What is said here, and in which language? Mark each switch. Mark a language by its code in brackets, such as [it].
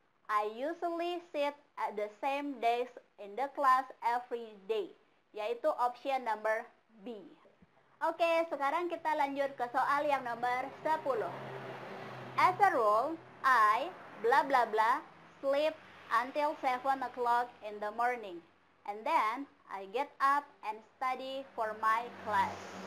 [en] I usually sit at the same desk in the class every day. Yaitu option number B. [id] Oke, sekarang kita lanjut ke soal yang nomor 10. [en] As a rule, I, blah blah blah, sleep until 7 o'clock in the morning. And then, I get up and study for my class.